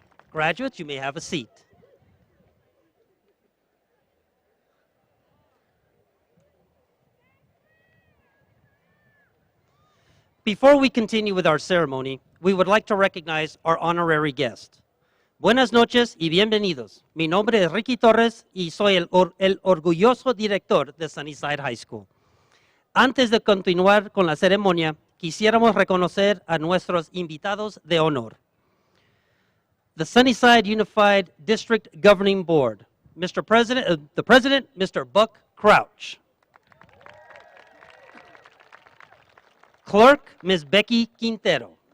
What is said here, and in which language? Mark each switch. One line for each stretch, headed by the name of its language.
English: Graduates, you may have a seat. Before we continue with our ceremony, we would like to recognize our honorary guest.
Spanish: Buenas noches y bienvenidos. Mi nombre es Ricky Torres y soy el orgulloso director de Sunnyside High School. Antes de continuar con la ceremonia, quisiéramos reconocer a nuestros invitados de honor.
English: The Sunnyside Unified District Governing Board, the President, Mr. Buck Crouch. Clerk, Ms. Becky Quintero.